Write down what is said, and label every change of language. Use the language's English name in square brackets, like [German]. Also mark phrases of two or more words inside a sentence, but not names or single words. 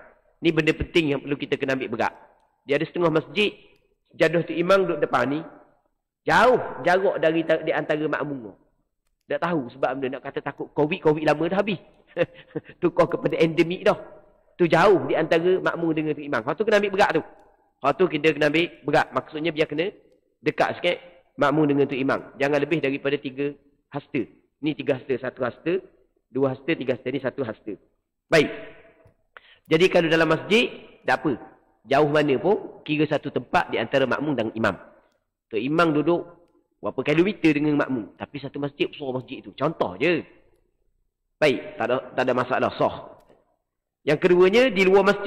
[Malay] Ni benda penting yang perlu kita kena ambil berat. Dia ada setengah masjid, sejadah tu imam duduk depan ni, jauh jarak dari di antara makmum. Tak tahu sebab benda nak kata takut Covid lama dah habis. Tukar kepada endemik dah. Tu jauh di antara makmum dengan tu imam. Hak tu kena ambil berat tu. Hak tu kita kena ambil berat. Maksudnya biar kena dekat sikit makmum dengan tu imam. Jangan lebih daripada 3 hasta. Ni 3 hasta, 1 hasta, 2 hasta, 3 hasta, ni 1 hasta. Baik. Jadi kalau dalam masjid, tak apa. Jauh mana pun, kira satu tempat di antara makmum dan imam. Tu imam duduk berapa kilometer dengan makmum. Tapi satu masjid, besar masjid tu. Contoh je. Baik, tak ada masalah, sah. Yang keduanya, di luar masjid.